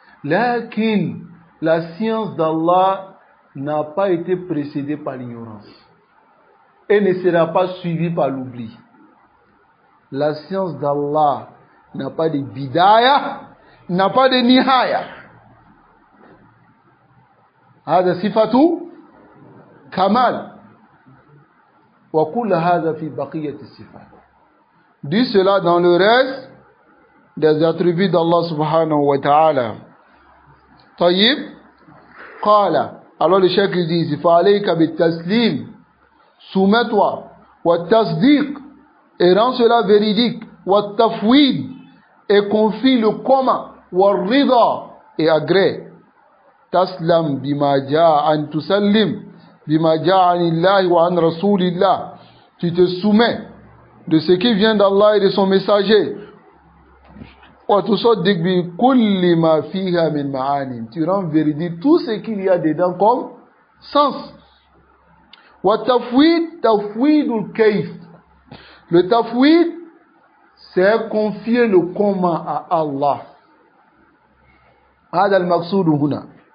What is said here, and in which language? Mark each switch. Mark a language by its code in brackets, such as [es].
[fr] Lakin, la science d'Allah n'a pas été précédée par l'ignorance et ne sera pas suivie par l'oubli. La science d'Allah n'a pas de bidaya, n'a pas de nihaya. [ar] هذا صفة كمال وكل هذا في بقية الصفات. [fr] Dit cela dans le reste des attributs d'Allah subhanahu wa ta'ala. [ar] طيب قال. [fr] Alors le cheikh il dit [ar] فعليك بالتسليم, [fr] soumets-toi, [ar] والتصديق, [fr] et rends cela véridique, [ar] والتفويض, [fr] et confie le commun, [ar] والرضا, [fr] et agrée. [ar] تسلم بما جاء أن تسلم بما جاء عن الله وعن رسول الله. [fr] Tu te soumets de ce qui vient d'Allah et de son messager. [ar] وتصدق بكل ما فيها من معاني. [fr] Tu rends véridique tout ce qu'il y a dedans comme sens. [ar] والتفويض تفويض الكيف. [fr] Le tafwid, c'est confier le comment à Allah. [ar] هذا المقصود هنا.